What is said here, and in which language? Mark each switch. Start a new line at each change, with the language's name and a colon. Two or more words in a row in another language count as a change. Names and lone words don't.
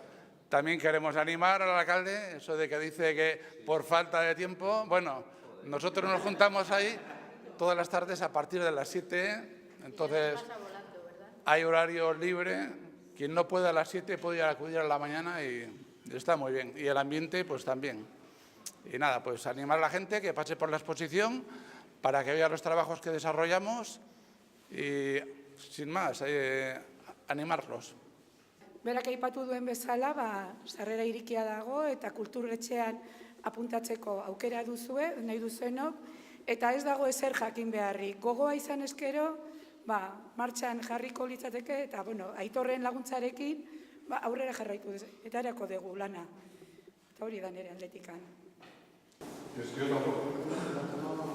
Spanish: También queremos animar al alcalde, eso de que dice que por falta de tiempo, nosotros nos juntamos ahí todas las tardes a partir de las 7, entonces hay horario libre, quien no puede a las 7 puede acudir a la mañana y está muy bien. Y el ambiente pues también. Y nada, pues animar a la gente que pase por la exposición para que vea los trabajos que desarrollamos y sin más, animarlos.
Basque: Berak aipatu duen bezala, sarrera irikia dago eta kulturetxean apuntatzeko aukera duzue, nahi duzuenok, eta ez dago ezer jakin beharrik. Gogoa izan eskero, martxan jarriko litzateke, eta Aitorren laguntzarekin aurrera jarraitu eta erako dugu lana. Eta hori da nire aldetikan.
Spanish: Gestión tampoco.